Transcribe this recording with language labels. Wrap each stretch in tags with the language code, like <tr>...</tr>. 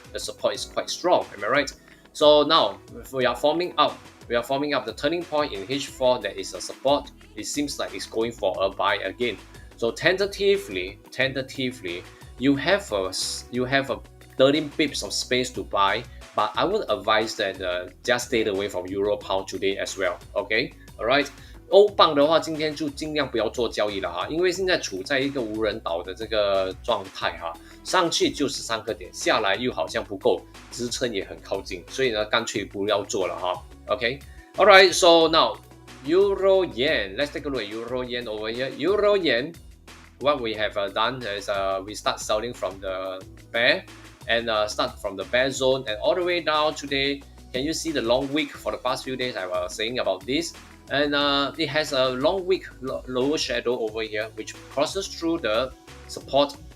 <en>The support is quite strong. Am I right? So now we are forming up the turning point in H4 that is a support. It seems like it's going for a buy again. So tentatively, you have a 13 pips of space to buy, but I would advise that just stay away from Euro Pound today as well. Okay, alright.</en> <zh>欧镑的话，今天就尽量不要做交易了哈，因为现在处在一个无人岛的这个状态哈，上去就13个点，下来又好像不够，支撑也很靠近，所以呢，干脆不要做了哈。</zh> <en>Okay, alright. So now Euro Yen. Let's take a look at Euro Yen over here. Euro Yen. What we have done is we start selling from the bear and start from the bear zone and all the way down today. Can you see the long wick for the past few days? I was saying about this, and it has a long wick lower shadow over here, which crosses through the support.</en>